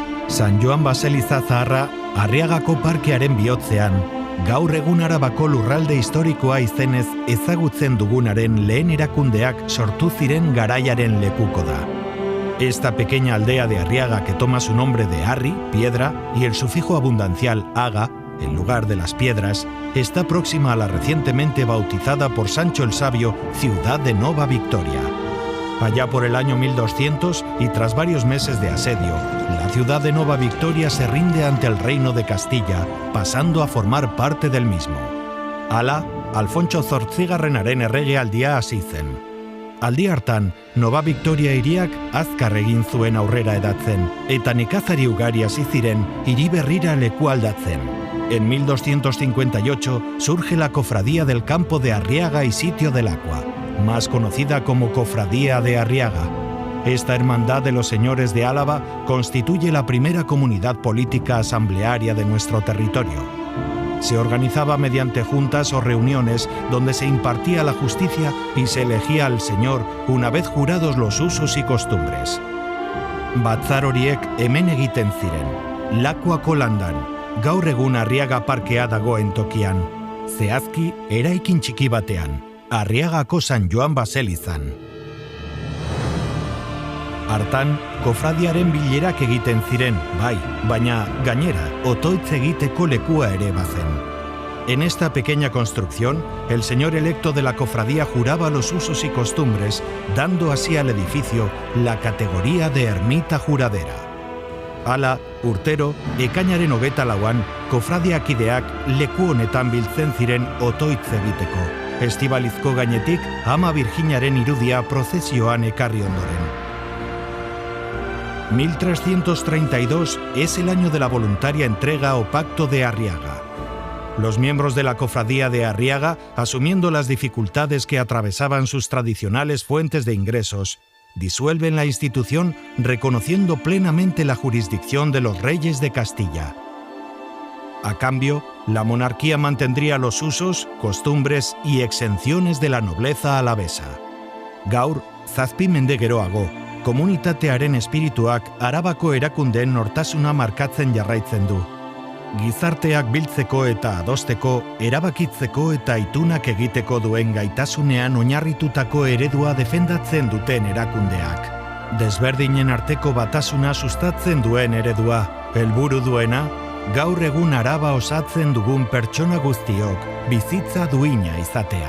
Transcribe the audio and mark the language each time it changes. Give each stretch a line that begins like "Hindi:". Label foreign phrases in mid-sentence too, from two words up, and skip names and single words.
Basque: San Joan Baseliza Zaharra Arriagako parkearen bihotzean, gaur egun Arabako lurralde historikoa izenez ezagutzen dugunaren lehen erakundeak sortu ziren garaiaren lekuko da.
Spanish: Esta pequeña aldea de Arriaga, que toma su nombre de Arri, piedra, y el sufijo abundancial aga, en lugar de las piedras, está próxima a la recientemente bautizada por Sancho el Sabio ciudad de Nova Victoria. Allá por el año 1200 y tras varios meses de asedio, la ciudad de Nova Victoria se rinde ante el reino de Castilla, pasando a formar parte del mismo.
Basque: Hala, Alfontso Zortzigarrenaren erregealdia hasi zen. Aldi hartan, Nova Victoria hiriak azkar egin zuen aurrera edatzen, eta nekazari ugari hasi ziren hiri berrira leku aldatzen.
Spanish: En 1258 surge la Cofradía del Campo de Arriaga y Sitio del Agua, más conocida como Cofradía de Arriaga. Esta hermandad de los señores de Álava constituye la primera comunidad política asamblearia de nuestro territorio. Se organizaba mediante juntas o reuniones donde se impartía la justicia y se elegía al señor una vez jurados los usos y costumbres.
Basque: Batzar horiek hemen egiten ziren, Lakuako landan, gaur egun Arriaga parkea dagoen tokian, zehazki eraikin txiki batean, Arriagako San Joan Baselizan. Hartan, kofradiaren bilerak egiten ziren, bai, baina gainera, otoitz egiteko lekua ere bazen.
Spanish: En esta pequeña construcción, el señor electo de la cofradía juraba los usos y costumbres, dando así al edificio la categoría de ermita juradera.
Basque: Hala, urtero, ekainaren 24an, kofradiakideak leku honetan biltzen ziren otoitz egiteko. Estibalizko gainetik, Ama Virginaren irudia prozesioan ekarri ondoren.
Spanish: 1332 es el año de la voluntaria entrega o pacto de Arriaga. Los miembros de la cofradía de Arriaga, asumiendo las dificultades que atravesaban sus tradicionales fuentes de ingresos, disuelven la institución reconociendo plenamente la jurisdicción de los reyes de Castilla. A cambio, la monarquía mantendría los usos, costumbres y exenciones de la nobleza alavesa.
Basque: Gaur, zazpi mende geroago, komunitatearen espirituak Arabako erakundeen nortasuna markatzen jarraitzen du. Gizarteak biltzeko eta adosteko, erabakitzeko eta itunak egiteko duen gaitasunean oinarritutako eredua defendatzen duten erakundeak. Desberdinen arteko batasuna sustatzen duen eredua, helburu duena, gaur egun Araba osatzen dugun pertsona guztiok bizitza duina izatea.